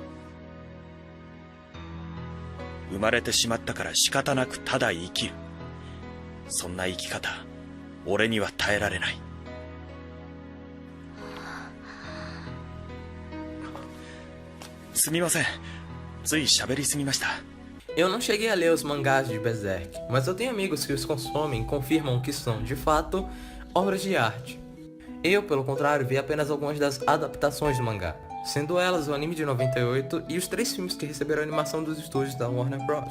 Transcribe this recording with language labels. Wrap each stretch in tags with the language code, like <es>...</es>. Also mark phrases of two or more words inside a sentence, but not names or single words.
<ja>生まれてしまったから仕方なくただ生きる。そんな生き方、俺には耐えられない。すみません、つい喋りすぎました。</ja> <pt>Eu não cheguei a ler os mangás de Berserk, mas eu tenho amigos que os consomem e confirmam que são, de fato, obras de arte. Eu, pelo contrário, vi apenas algumas das adaptações do mangá, sendo elas o anime de 98 e os 3 filmes que receberam animação dos estúdios da Warner Bros.</pt>